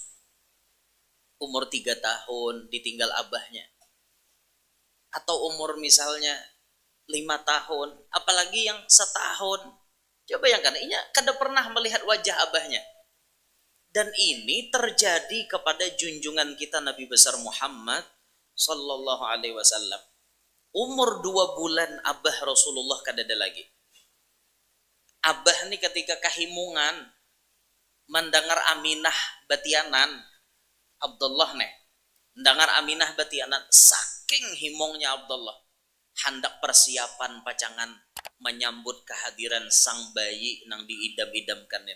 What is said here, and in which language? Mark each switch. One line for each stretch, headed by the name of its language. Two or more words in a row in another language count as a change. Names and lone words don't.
Banjar: Umur 3 tahun ditinggal abahnya. Atau umur misalnya 5 tahun, apalagi yang setahun. Coba bayangkan, inya kada pernah melihat wajah abahnya. Dan ini terjadi kepada junjungan kita Nabi besar Muhammad
Arabic: صلى الله عليه وسلم.
Banjar: Umur 2 bulan abah Rasulullah kada ada lagi. Abah nih ketika kahimungan mendengar Aminah batianan Abdullah nih, mendengar Aminah batianan, saking himongnya Abdullah, hendak persiapan pacangan menyambut kehadiran sang bayi nang diidam-idamkan ini.